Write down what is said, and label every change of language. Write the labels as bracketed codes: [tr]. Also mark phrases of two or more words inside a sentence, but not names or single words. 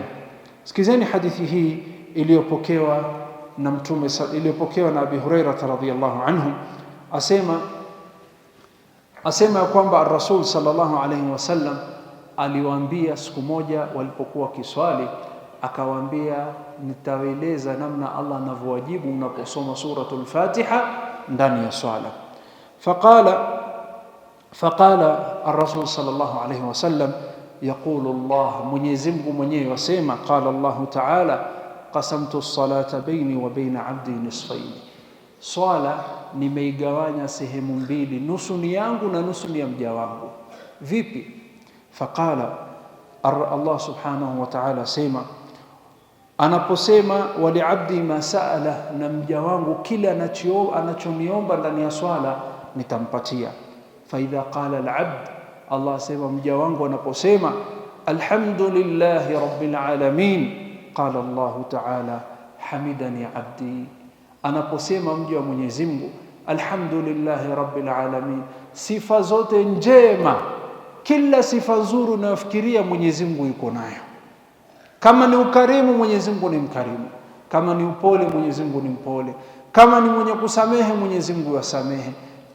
[sw] Sikizeni hadithi hii iliyopokewa na Mtume, iliyopokewa na Abi Hurairah [ar] رضي الله عنه, [sw] asema kwamba Rasul [ar] صلى الله عليه وسلم [sw] aliwaambia siku moja walipokuwa kiswali, akawaambia, nitawaeleza namna Allah anavyowajibu unaposoma [ar] سورة الفاتحة [sw] ndani ya swala. [ar] فقال الرسول صلى الله عليه وسلم يقول الله, [sw] Mwenyezi Mungu mwenyewe wasema, [ar] قال الله تعالى قسمت الصلاة بيني وبين عبدي نصفين, [sw] swala nimeigawanya sehemu mbili, nusu ni yangu na nusu ni ya mja wangu. Vipi? [ar] فقال الله سبحانه وتعالى [sw] sema, anaposema [ar] ولعبدي ما سأل, [sw] na mja wangu kila anachoniomba ndani ya swala nitampatia. [ar] فإذا قال العبد, [sw] Allah sema mja wangu anaposema [ar] الحمد لله رب العالمين قال الله تعالى حمدني عبدي. [sw] Anaposema mja wa Mwenyezi Mungu [ar] الحمد لله رب العالمين, [sw] sifa zote njema, kila sifa nzuri unayofikiria Mwenyezi Mungu yuko nayo. Kama ni ukarimu, Mwenyezi Mungu ni mkarimu. Kama ni upole, Mwenyezi Mungu ni mpole. Kama ni mwenye kusamehe, Mwenyezi Mungu yasamehe.